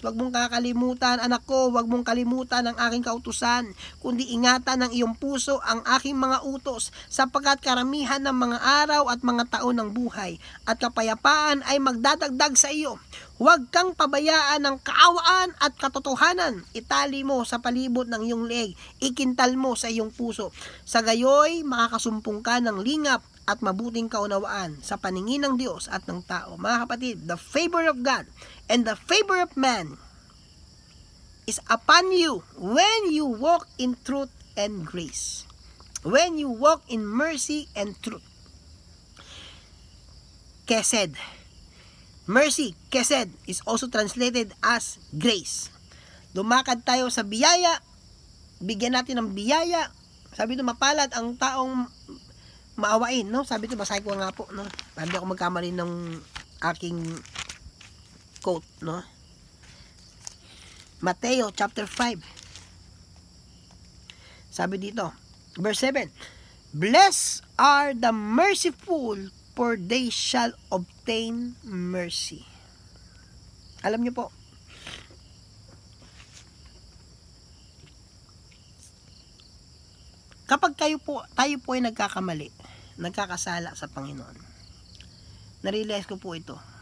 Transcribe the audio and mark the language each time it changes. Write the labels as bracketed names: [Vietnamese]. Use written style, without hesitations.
[Filipino] Huwag mong kakalimutan, anak ko, huwag mong kalimutan ang aking kautusan, kundi ingatan ng iyong puso ang aking mga utos, sapagkat karamihan ng mga araw at mga taon ng buhay, at kapayapaan ay magdadagdag sa iyo. Huwag kang pabayaan ng kaawaan at katotohanan. Itali mo sa palibot ng iyong leeg, ikintal mo sa iyong puso. Sa gayoy, makakasumpong ka ng lingap at mabuting kaunawaan sa paningin ng Diyos at ng tao. [English] Mga kapatid, the favor of God and the favor of man is upon you when you walk in truth and grace. When you walk in mercy and truth. Kesed. Mercy, kesed, is also translated as grace. [Filipino] Lumakad tayo sa biyaya, bigyan natin ng biyaya. Sabi ito, mapalad ang taong maawain, no? Sabi ito, basahin ko nga po, no? Para di ako magkamali ng aking quote, no? Mateo chapter 5. Sabi dito, [English] verse 7, blessed are the merciful, for they shall obtain mercy. [Filipino] Alam niyo po, kapag tayo po ay nagkakamali, nagkakasala sa Panginoon, narealize ko po ito.